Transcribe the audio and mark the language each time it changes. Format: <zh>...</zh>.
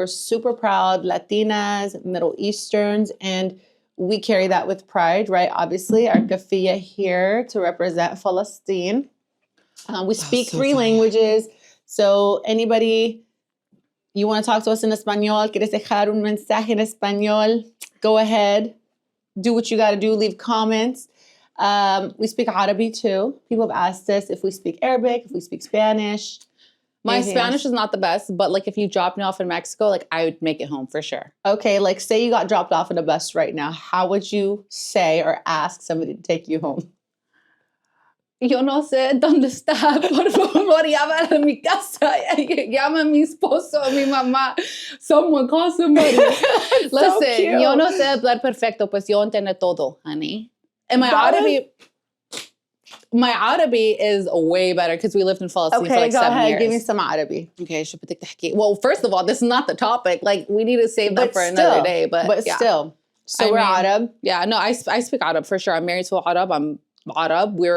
<en>We're super proud Latinas, Middle Easterns, and we carry that with pride, right? Obviously, our kafia here to represent Palestine. We speak 3 languages. So anybody... You want to talk to us in español?</en> <es>¿Quieres dejar un mensaje en español?</es> <en>Go ahead. Do what you got to do. Leave comments. We speak Arabic too. People have asked us if we speak Arabic, if we speak Spanish. My Spanish is not the best, but like if you dropped me off in Mexico, like I would make it home for sure. Okay, like say you got dropped off in a bus right now. How would you say or ask somebody to take you home?</en> <es>yo no sé dónde está, por favor, llama a mi casa, llama a mi esposo, a mi mamá,</es> <en>someone call somebody. Listen,</en> <es>yo no sé hablar perfecto, pues yo entiendo todo,</es> <en>honey. And my Arabic is way better because we lived in Palestine for like 7 years. Give me some Arabic. Okay, well, first of all, this is not the topic. Like, we need to save that for another day. But yeah. Still. So we're Arab. Yeah, no, I speak Arab for sure. I'm married to an Arab. I'm Arab.</en>